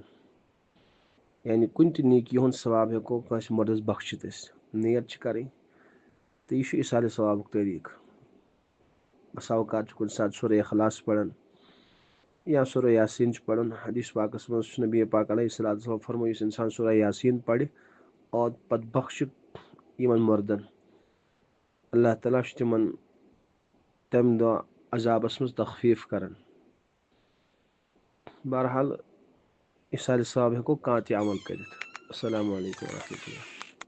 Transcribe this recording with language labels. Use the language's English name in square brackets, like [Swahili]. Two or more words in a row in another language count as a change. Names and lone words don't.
[Kashmiri] یعنی کُنہِ تہِ نیکی ہُنٛد ثواب ہیٚکو کٲنٛسہِ مردس بخشِتھ أسۍ. نیت چھِ کرٕنۍ تہٕ یہِ چھُ اِیصالِ ثوابُک طریٖقہٕ. بسا اوقات چھُ کُنہِ ساتہٕ سورہ اخلاص پران یا سورہ یاسین چھُ پران. حدیث پاکس منٛز چھُ نبی پاک [Arabic] علیہ الصلوۃ والسلام [Kashmiri] فرموو یُس انسان سورہ یاسین پرِ اور پتہٕ بخشِ یِمن مردن اللہ تعالیٰ چھُ تِمن تمہِ دۄہ عذابس منٛز تخفیٖف کران. بہرحال اِیصالِ ثواب ہیٚکو کانٛہہ تہِ عمل کٔرِتھ. [Arabic] السلام علیکم ورحمۃ اللہ.